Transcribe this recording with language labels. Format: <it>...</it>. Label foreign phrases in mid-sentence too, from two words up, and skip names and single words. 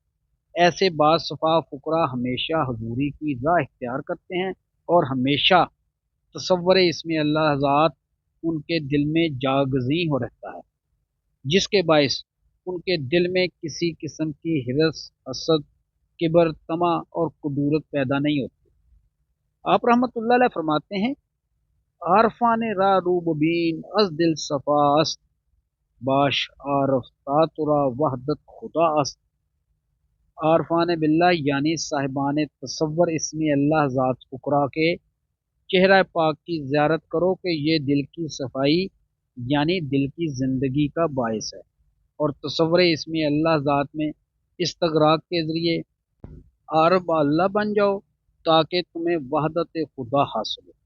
<ur>ایسے بعض صفا فقراء ہمیشہ حضوری کی راہ اختیار کرتے ہیں، اور ہمیشہ تصور اس میں اللہ ذات ان کے دل میں جاگزیں ہو رہتا ہے، جس کے باعث ان کے دل میں کسی قسم کی حرص، حسد، کبر، طمع اور کدورت پیدا نہیں ہوتی۔ آپ</ur> <ar>رحمۃ اللہ علیہ</ar> <ur>فرماتے ہیں،</ur> <fa>عارفان را روب بین از دل صفا است، باش عارف تاترا وحدت خدا است۔</fa> <ur>عارفان باللہ یعنی صاحبان تصور اس میں اللہ ذات فقراء کے چہرہ پاک کی زیارت کرو کہ یہ دل کی صفائی یعنی دل کی زندگی کا باعث ہے، اور تصور اس میں اللہ ذات میں استغراق کے ذریعے عارف اللہ بن جاؤ تاکہ تمہیں وحدت خدا حاصل ہو۔</ur>